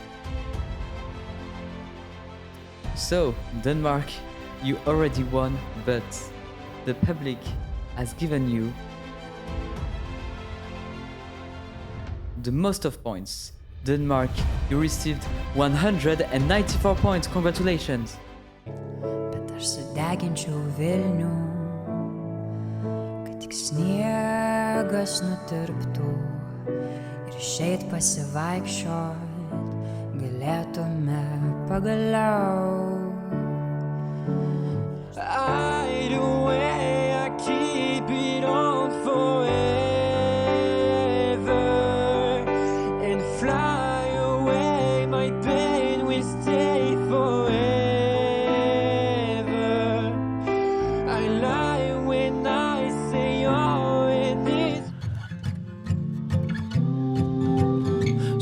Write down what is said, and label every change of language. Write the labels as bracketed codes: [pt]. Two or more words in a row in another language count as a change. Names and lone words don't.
[en] So, Denmark, you already won, but the public has given you the most of points. Denmark, you received 194 points. Congratulations! [lt] Bet aš sudeginčiau Vilnių, kad tik sniegas nutirptų ir išeit pasivaikščiot galėtume pagaliau. [en] Either way, I keep it on forever and fly away. My pain will stay forever. I lie when I say you're in it.